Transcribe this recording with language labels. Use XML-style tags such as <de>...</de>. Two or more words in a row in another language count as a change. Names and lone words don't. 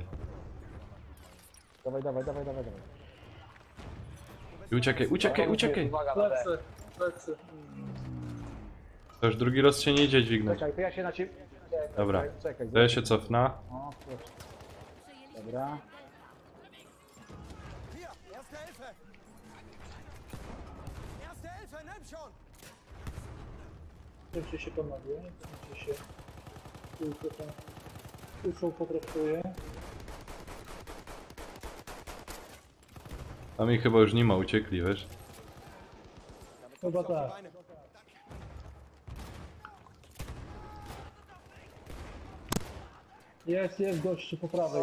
<pl>Dawaj. I uciekaj! Uwaga na D. Plecy. To już drugi raz się nie idzie dźwignąć. Czekaj, to ja się na ciebie... Dobra. Czekaj. To ja się cofnę. O, proszę. Dobra.</pl> <de>Hier, Erste Hilfe! Erste Hilfe, nimm schon!</de> <pl>Kończy się panowie. Kończy się. Tylko tam. Kuszą potraktuje. Tam ich chyba już nie ma, uciekli, wiesz? Chyba tak. Jest gościu po prawej.</pl>